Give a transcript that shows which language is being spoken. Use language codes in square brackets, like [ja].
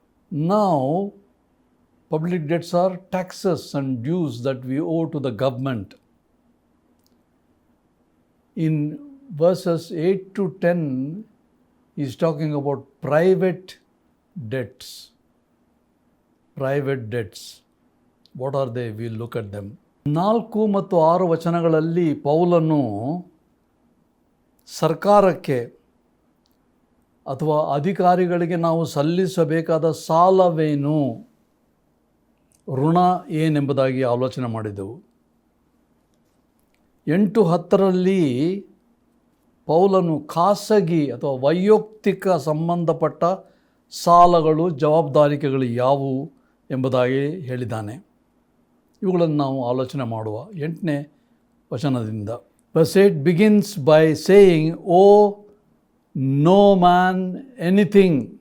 [en] Now, public debts are taxes and dues that we owe to the government. In verses 8 to 10, he's talking about private debts. Private debts. What are they? We'll look at them. [kn] 4 ಮತ್ತು 6 ವಚನಗಳಲ್ಲಿ ಪೌಲನು ಸರ್ಕಾರಕ್ಕೆ ಅಥವಾ ಅಧಿಕಾರಿಗಳಿಗೆ ನಾವು ಸಲ್ಲಿಸಬೇಕಾದ ಸಾಲವೇನು, ಋಣ ಏನೆಂಬುದಾಗಿ ಆಲೋಚನೆ ಮಾಡಿದೆವು. 8-10ರಲ್ಲಿ ಪೌಲನು ಖಾಸಗಿ ಅಥವಾ ವೈಯಕ್ತಿಕ ಸಂಬಂಧಪಟ್ಟ ಸಾಲಗಳು, ಜವಾಬ್ದಾರಿಕೆಗಳು ಯಾವುವು ಎಂಬುದಾಗಿ ಹೇಳಿದ್ದಾನೆ. ಇವುಗಳನ್ನು ನಾವು ಆಲೋಚನೆ ಮಾಡುವ. 8ನೇ ವಚನದಿಂದ. [en] Verse 8 begins by saying, "Oh, no man anything."